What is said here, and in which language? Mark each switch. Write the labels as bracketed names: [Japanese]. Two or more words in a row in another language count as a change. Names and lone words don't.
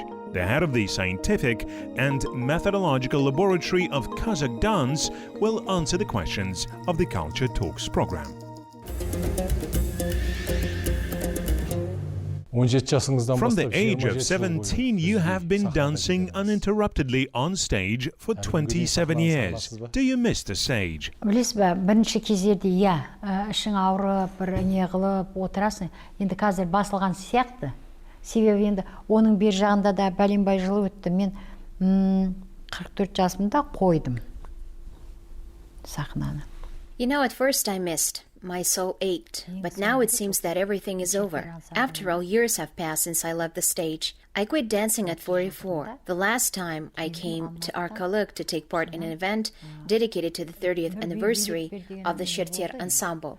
[English] The head of the Scientific and Methodological Laboratory of Kazakh Dance will answer the questions of the Culture Talks program. From the age of 17, you have been dancing uninterruptedly on stage for 27 years. Do you miss the stage? [Kazakh] Білесіз бе, бірінші кездерде ішің ауырып, бір не қылып отырасың. Енді қазір басылған сияқты. Себебі енді оның бер жағында да бәленбай жылы өтті. Мен 44 жасымда қойдым сахнаны. [English] You know, at first I missed. My soul ached, but now it seems that everything is over. After all, years have passed since I left the stage. I quit dancing at 44. The last time I came to arqылы to take part in an event dedicated to the 30th anniversary of the Şirtir ensemble.